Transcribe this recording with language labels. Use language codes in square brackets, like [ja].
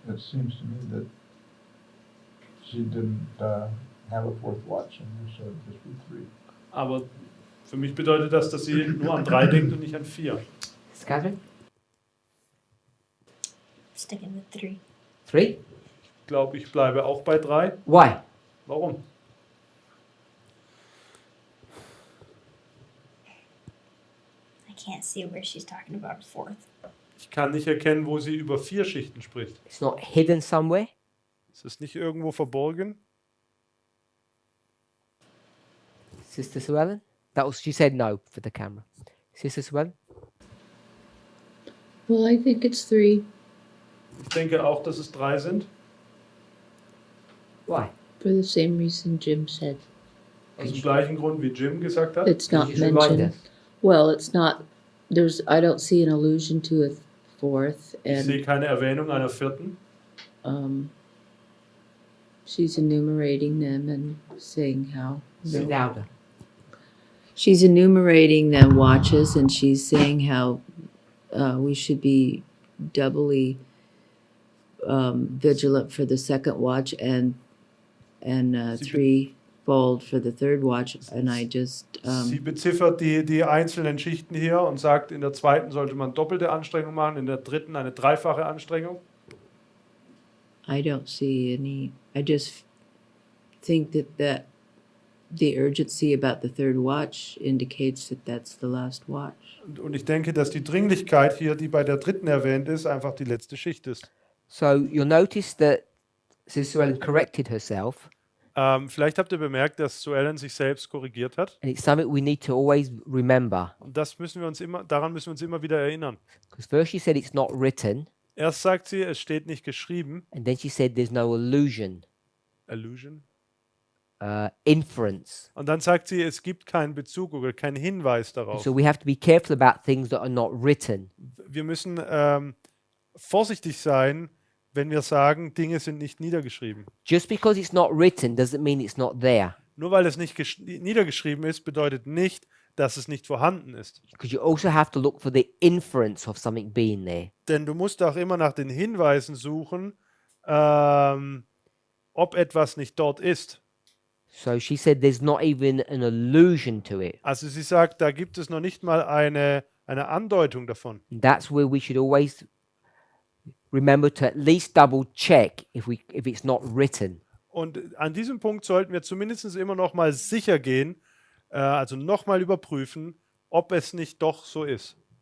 [en] it seems to me that she didn't have a 4th watch in there, so it'd just be 3. [de] Aber für mich bedeutet das, dass sie nur an 3 denkt und nicht an 4. [en] Catherine? Sticking with 3. 3? [de] Ich glaube, ich bleibe auch bei 3. [en] Why? [de] Warum? [en] I can't see where she's talking about a 4th. [de] Ich kann nicht erkennen, wo sie über 4 Schichten spricht. [en] It's not hidden somewhere? [de] Ist es nicht irgendwo verborgen? [en] Sister Sue Ellen? She said no for the camera. Sister Sue Ellen? Well, I think it's 3 [de] Ich denke auch, dass es 3 sind. [en] Why? for the same reason Jim said. [de] Aus dem gleichen Grund, wie Jim gesagt hat. [en] It's not Just remind mentioned. us. Well, it's not. I don't see an allusion to a 4th, [de] Ich sehe [en] and [de] keine Erwähnung einer 4. [en] she's enumerating them and saying how. Sit louder. She's enumerating them watches, and she's saying how we should be doubly vigilant for the second watch and threefold for the third watch. And I just [de] Sie beziffert die einzelnen Schichten hier und sagt, in der 2. sollte man doppelte Anstrengung machen, in der 3. eine 3-fache Anstrengung. [en] I don't see any. I just think that the urgency about the third watch indicates that that's the last watch. [de] Und ich denke, dass die Dringlichkeit hier, die bei der 3. erwähnt ist, einfach die letzte Schicht ist. [en] So you'll notice that Sister Ellen corrected herself, [de] Vielleicht habt ihr bemerkt, dass Sue Ellen sich selbst korrigiert hat. [en] and it's something we need to always remember. [de] Und daran müssen wir uns immer wieder erinnern. [en] Because first she said it's not written, [de] Erst sagt sie, es steht nicht geschrieben. [en] and then she said there's no allusion, Allusion. inference. [de] Und dann sagt sie, es gibt keinen Bezug oder keinen Hinweis darauf. [en] So we have to be careful about things that are not written. [de] Wir müssen vorsichtig sein, wenn wir sagen, Dinge sind nicht niedergeschrieben. [en] Just because it's not written doesn't mean it's not there. [de] Nur weil es nicht niedergeschrieben ist, bedeutet nicht, dass es nicht vorhanden ist. [en] Because you also have to look for the inference of something being there. [de] Denn du musst auch immer nach den Hinweisen suchen, ob etwas nicht dort ist. [en] So she said there's not even an allusion to it. [de] Also sie sagt, da gibt es noch nicht mal eine Andeutung davon. [en] And that's where we should always remember to at least double check if it's not written. [de] Und an diesem Punkt sollten wir zumindest immer noch mal sicher gehen, also noch mal überprüfen, ob es nicht doch so ist.